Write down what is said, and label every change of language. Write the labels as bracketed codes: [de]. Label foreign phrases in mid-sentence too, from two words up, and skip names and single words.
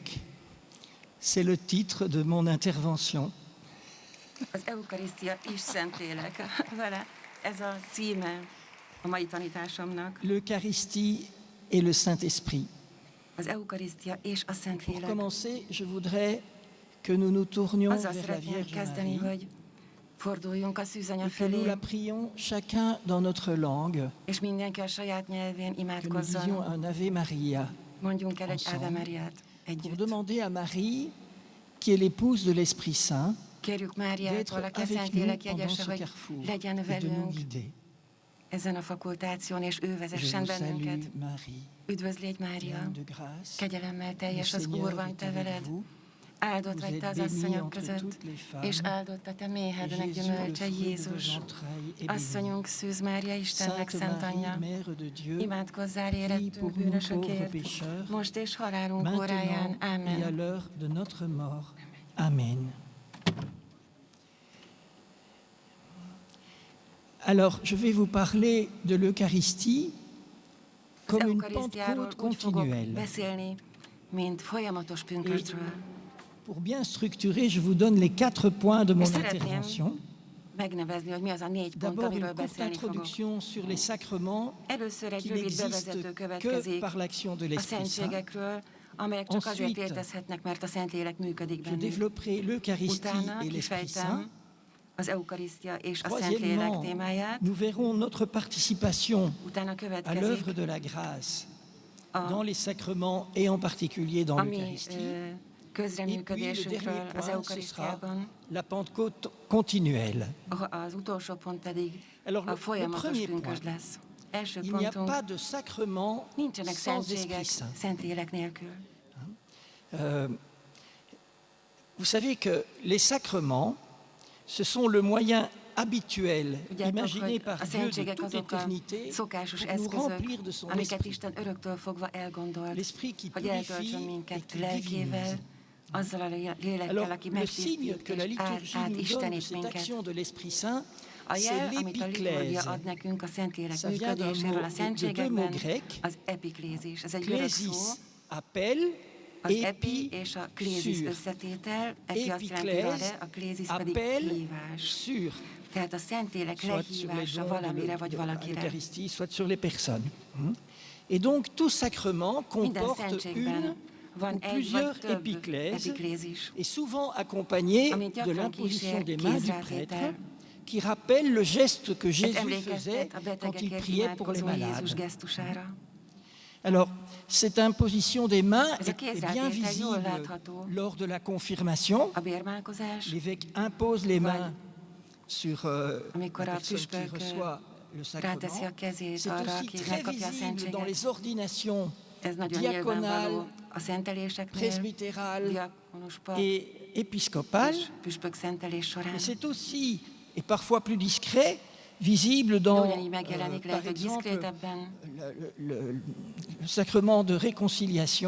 [fr] C'est le titre de mon intervention. [hu] Az Eucharisztia és Szentlélek. Vele ez a címe a mai tanításomnak. [fr] L'Eucharistie et le Saint-Esprit. [hu] Az Eucharisztia és a [fr] Pour [hu] Szentlélek. [fr] commencer, je voudrais que nous nous tournions [hu] Azzal [fr] vers la [hu] szeretném [fr] Vierge [hu] kezdeni, [fr] Marie [hu] hogy forduljunk a szűzanya [fr] et que nous la [hu] felé, [fr] prions chacun dans notre langue, [hu] és mindenki a saját nyelvén [fr] que nous disions [hu] imádkozzon. [fr] un Ave Maria, [hu] Mondjunk el egy [fr] ensemble. [hu] Ave Mariát [fr] pour [hu] együtt. [fr] demander à Marie, qui est l'épouse de l'Esprit Saint, [hu] Kérjük [fr] d'être [hu] Máriától, aki a [fr] avec nous [hu] Szentlélek [fr] pendant [hu] jegyese, [fr] ce [hu] hogy [fr] carrefour [hu] legyen [fr] et de nous [hu] velünk [fr] guider. [hu] ezen a fakultáción, és ő [fr] Je [hu] vezessen [fr] vous [hu] bennünket. [fr] salue, Marie, [hu] Üdvözlégy, Mária! [fr] pleine de grâce. [hu] Kegyelemmel [fr] Le [hu] teljes az [fr] Seigneur [hu] Úr van [fr] est [hu] te [fr] avec [hu] veled. [fr] vous. [hu] Áldott [fr] Vous [hu] vagy te [fr] êtes [hu] az [fr] bénie [hu] asszonyok [fr] entre [hu] között, [fr] toutes les femmes, [hu] és áldott a te [fr] et [hu] méhednek [fr] Jésus, le [hu] gyümölcse [fr] fruit de vos [hu] Jézus. [fr] entrailles, est béni. [hu] Asszonyunk Szűz Mária, Istennek [fr] Sainte [hu] szent [fr] Marie, [hu] anyja, [fr] Mère de Dieu, [hu] imádkozzál [fr] prie pour [hu] érettünk [fr] nous pauvres [hu] bűnösökért, [fr] pécheurs, [hu] most és halálunk óráján. [fr] maintenant et à [hu] Amen. [fr] l'heure de notre mort. Amen. Alors, je vais vous parler de l'Eucharistie [hu] Az [fr] comme une [hu] Eukarisztiáról [fr] Pentecôte [hu] úgy fogok [fr] continuelle. [hu] beszélni, mint folyamatos pünkösdről. [fr] Pour bien structurer, je vous donne les 4 points de mon [hu] És szeretném [fr] intervention. [hu] megnevezni, hogy mi az a 4 pont, [fr] D'abord, une [hu] amiről [fr] courte [hu] beszélni fogok. [fr] introduction sur les sacrements [hu] Először egy [fr] qui [hu] rövid [fr] n'existent [hu] bevezető [fr] que [hu] következik [fr] par l'action de [hu] a [fr] l'Esprit Saint. [hu] szentségekről, amelyek csak azért [fr] Ensuite, [hu] létezhetnek, mert a Szentlélek működik [fr] Je [hu] bennünk. [fr] développerai l'Eucharistie [hu] Utána [fr] et l'Esprit Saint. [hu] kifejtem az Eukarisztia és a Szentlélek [fr] Troisièmement, [hu] témáját. [fr] nous verrons notre participation [hu] Utána [fr] à [hu] következik, [fr] l'œuvre de la grâce [hu] a, [fr] dans les sacrements et en particulier dans [hu] ami [fr] l'Eucharistie. Et puis le [hu] közreműködésünkről [fr] dernier [hu] az [fr] point, ce sera [hu] Eukarisztiában, [fr] la Pentecôte continuelle. [hu] az utolsó pont pedig [fr] Alors, [hu] a [fr] le [hu] folyamatos [fr] premier [hu] pünkösd [fr] point, [hu] lesz. Első [fr] il n'y a [hu] pontunk, [fr] pas de sacrement [hu] nincsenek [fr] sans [hu] szentségek [fr] Esprit Saint. [hu] Szentlélek nélkül. [fr] Vous savez que les sacrements, ce sont le moyen habituel, [hu] Tudjátok, [fr] imaginé [hu] hogy [fr] par [hu] a [fr] Dieu de [hu] szentségek [fr] toute [hu] azok a [fr] éternité, [hu] szokásos [fr] pour nous [hu] eszközök, [fr] remplir de son [hu] amiket [fr] esprit. [hu] Isten öröktől fogva elgondolt, [fr] L'esprit qui [hu] hogy [fr] purifie [hu] eltöltsön [fr] et [hu] minket [fr] qui [hu] lelkével, [fr] divinise. [hu] azzal a lélekkel, [fr] Alors, [hu] aki [fr] le signe [hu] megtisztít [fr] que la [hu] és [fr] liturgie nous donne de [hu] átistenít [fr] cette [hu] minket. [fr] action de l'Esprit Saint, [hu] A jel, [fr] c'est [hu] amit a liturgia [fr] l'épiclèse. [hu] ad nekünk a Szentlélek [fr] Ça vient d'un [hu] működéséről a [fr] mot, de deux [hu] szentségekben, [fr] mots grecs, [hu] az epiklézis. Ez egy görög szó, [fr] Klésis, appel, [hu] az epi és a klézis [fr] sur. [hu] összetétel, epi azt jelenti [fr] Épiclèse, [hu] arra, a klézis pedig [fr] appel [hu] hívás. [fr] sur, [hu] Tehát a Szentlélek [fr] soit sur les [hu] lehívása [fr] dons [hu] valamire vagy [fr] de [hu] valakire. [fr] l'Eucharistie, soit sur les personnes. Et donc, tout sacrement [hu] Minden [fr] comporte [hu] szentségben [fr] une [hu] van [fr] ou [hu] egy [fr] plusieurs [hu] vagy több [fr] épiclèses, [hu] epiklézis, [fr] et souvent accompagné [hu] amit [fr] de [hu] gyakran [fr] l'imposition [hu] kísér [fr] des mains du [hu] kézrátétel. [fr] prêtre, qui rappelle le geste que [hu] Ez [fr] Jésus faisait [hu] emlékeztet a [fr] quand il [hu] betegekért [fr] priait pour les [hu] imádkozó Jézus [fr] malades. [hu] gesztusára. [fr] Alors, cette imposition des mains [hu] Ez a [fr] est bien [hu] kézrátétel jól [fr] visible [hu] látható. [fr] lors de la confirmation. [hu] A bérmálkozás, [fr] L'évêque impose les mains sur la [hu] amikor a [fr] personne qui [hu] püspök [fr] reçoit le [hu] ráteszi a [fr] sacrement, [hu] kezét [fr] c'est [hu] arra, [fr] aussi [hu] aki [fr] très [hu] megkapja a [fr] visible dans [hu] szentséget. [fr] les ordinations [hu] Ez nagyon [fr] diaconales, [hu] nyilvánvaló a szenteléseknél, [fr] presbytérales [hu] diakonus pap [fr] et épiscopales. [hu] és püspök szentelés során. [fr] Mais c'est aussi, et parfois plus discret, visible [hu] De [fr] dans, [hu] ugyanígy megjelenik, [fr] par [hu] lehet, hogy [fr] exemple, [hu] diszkrétebben [fr] le sacrement de réconciliation